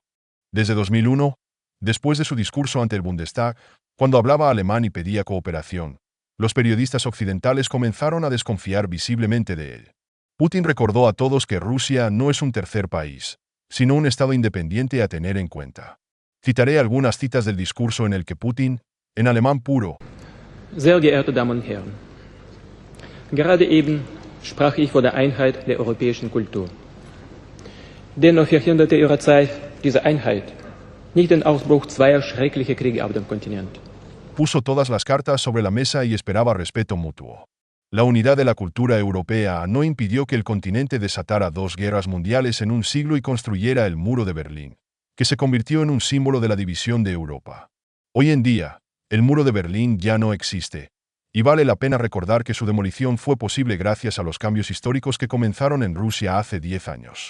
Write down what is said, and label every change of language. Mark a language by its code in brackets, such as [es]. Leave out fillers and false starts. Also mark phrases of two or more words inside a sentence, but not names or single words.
[es] Desde 2001, después de su discurso ante el Bundestag, cuando hablaba alemán y pedía cooperación, los periodistas occidentales comenzaron a desconfiar visiblemente de él. Putin recordó a todos que Rusia no es un tercer país, sino un estado independiente a tener en cuenta. Citaré algunas citas del discurso en el que Putin, en alemán puro, [de] Sehr geehrte Damen und Herren, gerade eben sprach ich von der Einheit der europäischen Kultur. Dennoch verhinderte ihre Zeit diese Einheit, nicht den Ausbruch zweier schrecklicher Kriege auf dem Kontinent. [es] puso todas las cartas sobre la mesa y esperaba respeto mutuo. La unidad de la cultura europea no impidió que el continente desatara 2 guerras mundiales en un siglo y construyera el muro de Berlín, que se convirtió en un símbolo de la división de Europa. Hoy en día, el muro de Berlín ya no existe, y vale la pena recordar que su demolición fue posible gracias a los cambios históricos que comenzaron en Rusia hace 10 años.